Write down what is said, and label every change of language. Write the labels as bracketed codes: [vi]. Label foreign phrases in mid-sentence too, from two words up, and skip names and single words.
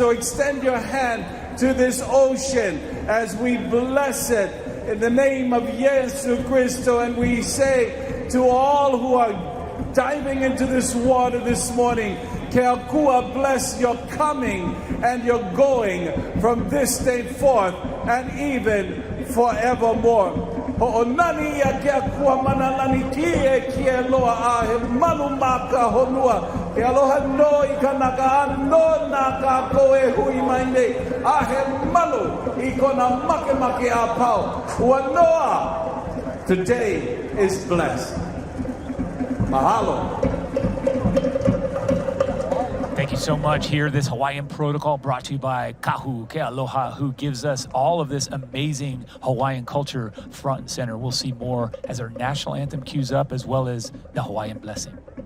[en] So extend your hand to this ocean as we bless it in the name of Yesu Cristo. And we say to all who are diving into this water this morning, [haw] Ke Akua [en] bless your coming and your going from this day forth and even forevermore. [haw] Ho'onani ya ke akua manalani kie loa a he manu maka honua ke aloha no I kanaka no na ka koe hui maine a he manu I kona make a pau ua noa. [en] Today is blessed. Mahalo. Thank you so much. Here, this Hawaiian protocol brought to you by Kahu Kealoha, who gives us all of this amazing Hawaiian culture front and center. We'll see more as our national anthem cues up, as well as the Hawaiian blessing.